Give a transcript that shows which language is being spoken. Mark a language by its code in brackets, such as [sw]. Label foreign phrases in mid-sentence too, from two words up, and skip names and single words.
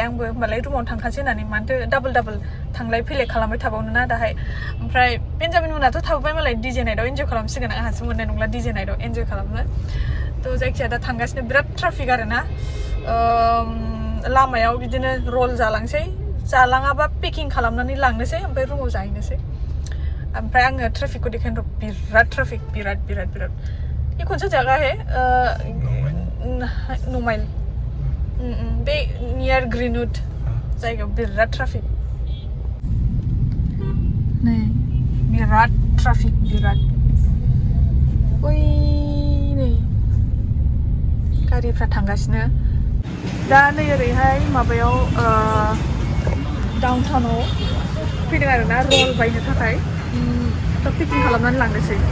[brx] आंबो होमबालाय रुमाव थांखासै होननानै मानोथो डाबल थांलाय फैलाय खालामबाय थाबावनो ना दाहाय ओमफ्राय बेन्जामिन मोनाथ' थाबोबाय मालाय डिजे नाइटआव एन्जय खालामसिगोन आंहासो मोननाय नंला डिजे नाइटआव एन्जय खालामनो थ' जायखिजाया दा थांगासिनो बिराद ट्राफिक आरो ना लामायाव बिदिनो रल जालांसै जालाङाबा पेकिं खालामनानै लांनोसै ओमफ्राय रुमाव जाहैनोसै ओमफ्राय आङो ट्राफिकखौ देखायनो बिराद ट्राफिक बिराद [hi] ये कौन सा जगह है [brx] नुमाइल बे नियर ग्रीनवुड जायगायाव बिराद ट्राफिक नै बिराद ट्राफिक बिराद ओइ नै गारिफ्रा थांगासिनो दा नै ओरैहाय माबायाव डाउनटाउनाव फैदों आरोना रल बायनो थाखाय दा पेकिं खालामनानै लांनोसै